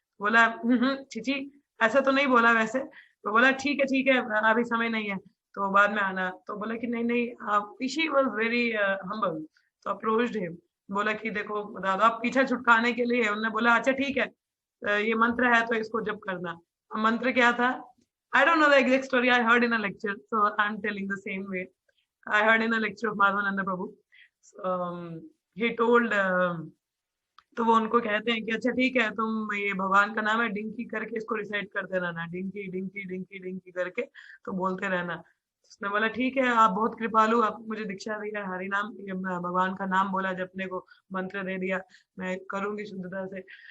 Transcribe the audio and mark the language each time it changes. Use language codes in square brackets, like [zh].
[hi] बोला चिची, ऐसा तो नहीं बोला वैसे. तो बोला ठीक है अभी समय नहीं है, तो बाद में आना. तो बोला कि नहीं, [en] She was very humble. [hi] तो अप्रोच्ड हिम, बोला कि देखो बता दो, आप पीछा छुटकाने के लिए. उन्होंने बोला अच्छा ठीक है, ये मंत्र है तो इसको जप करना. मंत्र क्या था, [en] I don't know the exact story. I heard in a lecture, so I'm telling the same way. I heard in a lecture of Madhavananda Prabhu. He told, [hi] तो वो उनको कहते हैं कि अच्छा ठीक है, तुम ये भगवान का नाम है, डिंकी करके इसको रिसाइट करते रहना, डिंकी डिंकी डिंकी डिंकी करके तो बोलते रहना. उसने बोला ठीक है, आप बहुत कृपालु, आप मुझे दीक्षा दिया, हरि नाम भगवान का नाम बोला, जपने को मंत्र दे दिया, मैं करूंगी शुद्धता से.